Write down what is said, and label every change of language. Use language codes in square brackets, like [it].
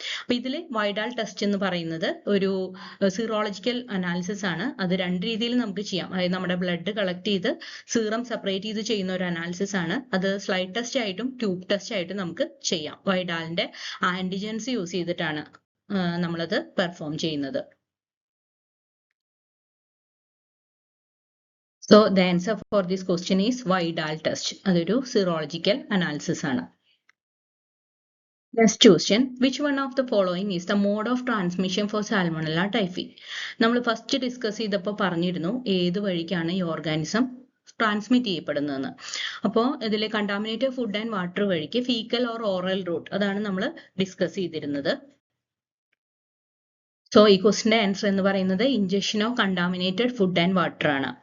[ml] അപ്പൊ ഇതിൽ വൈഡാൽ ടെസ്റ്റ് എന്ന് പറയുന്നത് ഒരു സീറോളജിക്കൽ അനാലിസിസ് ആണ്. അത് രണ്ട് രീതിയിൽ നമുക്ക് ചെയ്യാം. അതായത് നമ്മുടെ ബ്ലഡ് കളക്ട് ചെയ്ത് സീറം സെപ്പറേറ്റ് ചെയ്ത് ചെയ്യുന്ന ഒരു അനാലിസിസ് ആണ്. അത് സ്ലൈഡ് ടെസ്റ്റ് ആയിട്ടും ട്യൂബ് ടെസ്റ്റ് ആയിട്ടും നമുക്ക് ചെയ്യാം. വൈഡാലിന്റെ ആന്റിജൻസ് യൂസ് ചെയ്തിട്ടാണ് നമ്മളത് പെർഫോം ചെയ്യുന്നത്. [en] So the answer for this question is Widal test. [ml] അതൊരു serological analysis ആണ്. [en] Next question, which one of the following is the mode of transmission for Salmonella typhi? [ml] നമ്മൾ first discuss ചെയ്തപ്പോൾ പറഞ്ഞിരുന്നു ഏത് വഴിക്കാണ് ഈ ഓർഗാനിസം ട്രാൻസ്മിറ്റ് ചെയ്യപ്പെടുന്നതെന്ന്. അപ്പോൾ ഇതിലെ [en] contaminated food and water [ml] വഴിക്ക് [en] faecal or oral route, [ml] അതാണ് നമ്മൾ ഡിസ്കസ് ചെയ്തിരുന്നത്. സോ ഈ ക്വസ്റ്റിന്റെ ആൻസർ എന്ന് പറയുന്നത് [en] injection of contaminated food and water [ml] ആണ്.